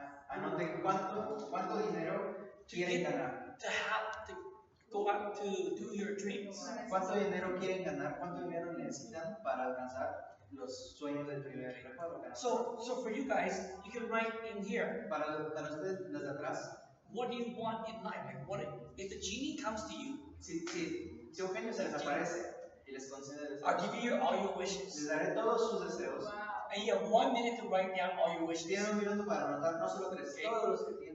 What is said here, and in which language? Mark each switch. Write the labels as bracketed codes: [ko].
[es] anoten cuánto dinero quieren ganar. [en] to have to go out to do your dreams? [es] ¿Cuánto dinero quieren ganar? ¿Cuánto dinero necesitan para alcanzar los sueños del primer recuadro? [en] So for you guys, you can write in here, [es] Para ustedes, los de atrás, [en] what do you want in life? Like what if the genie comes to you, [es] si un genio se les aparece y les concede [en] I'll [es] deseos, [en] give you all your wishes, [es] les daré todos sus deseos. [en] and you have 1 minute to write down all your wishes. [es] Tienen un minuto para anotar no solo tres, todos los que tienen.